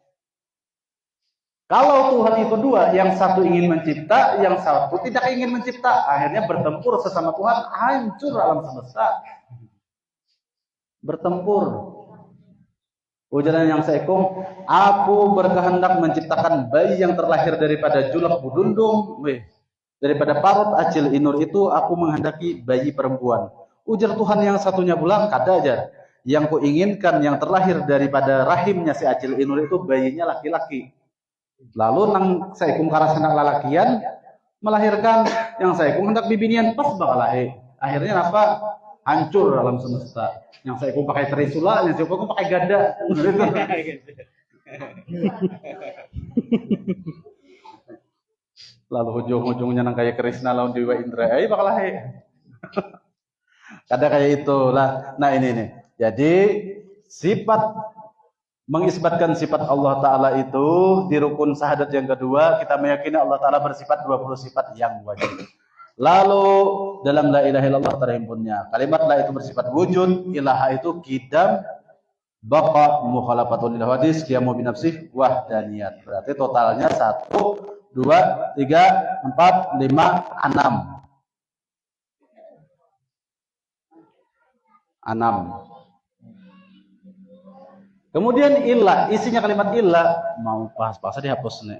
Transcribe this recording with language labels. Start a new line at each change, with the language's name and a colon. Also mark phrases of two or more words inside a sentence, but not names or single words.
Indonesian: Kalau Tuhan itu dua, yang satu ingin mencipta, yang satu tidak ingin mencipta, akhirnya bertempur sesama Tuhan, hancur alam semesta.
Banjar: Bertempur. Ujaran yang seekong, aku berkehendak menciptakan bayi yang terlahir daripada julak budundung, daripada parut Acil Inur itu aku menghendaki bayi perempuan. Ujar Tuhan yang satunya pulang, kada aja. Yang kuinginkan yang terlahir daripada rahimnya si Acil Inur itu bayinya laki-laki. Lalu nang seekong karasanak lalakian melahirkan yang seekong hendak bibinian pas bakal lahir.
Indonesian: Akhirnya apa? hancur alam semesta. Yang saya pakai trisula, yang saya pakai gada. Lalu ujung-ujungnya nang kayak Krishna lawan Dewa Indra, bakal ada kayak itulah. Nah ini nih. Jadi sifat mengisbatkan sifat Allah Ta'ala itu di rukun syahadat yang kedua, kita meyakini Allah Ta'ala bersifat 20 sifat yang wajib. Lalu dalam
Arabic: لا إله إلا الله
Indonesian: terhimpunnya kalimat la itu bersifat wujud, ilaha itu kidam, baqa,
Arabic: مخالفة للحوادث, قيامه بنفسه,
Indonesian: wahdaniyat. Berarti totalnya 1, 2, 3, 4, 5, 6. 6. Kemudian ilah, isinya kalimat ilah mau pas-pasnya dihapus nih.